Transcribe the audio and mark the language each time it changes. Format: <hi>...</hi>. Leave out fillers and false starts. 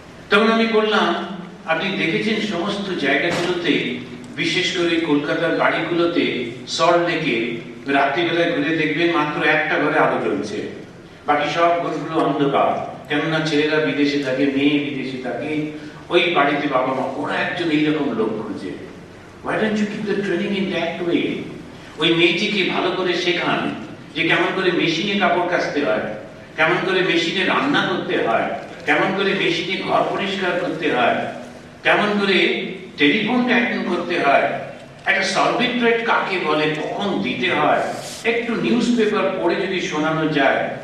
<bn>তখন আমি বললাম আপনি দেখেছেন সমস্ত জায়গাগুলোতে, বিশেষ করে কলকাতার বাড়িগুলোতে, সল্ট লেকে রাত্রিবেলায় ঘুরে দেখবেন মাত্র একটা ঘরে আলো জ্বলছে, বাকি সব ঘরগুলো অন্ধকার। কেননা ছেলেরা বিদেশে থাকে, মেয়ে বিদেশে থাকে, ওই বাড়িতে বাবা মা, ওরা একজন এইরকম লোক খুঁজে।</bn> <en>Why don't you keep the training in that way?</en> <bn>ওই মেয়েটিকে ভালো করে শেখান যে কেমন করে মেশিনে কাপড় কাচতে হয়, কেমন করে মেশিনে রান্না করতে হয়, কেমন করে মেশিনে ঘর পরিষ্কার করতে হয়, কেমন করে টেলিফোনটা অ্যাটেন্ড করতে হয়, একটা সার্ভিস রেট কাকে বলে, কখন দিতে হয়, একটু নিউজ পেপার পড়ে যদি শোনানো যায়,</bn>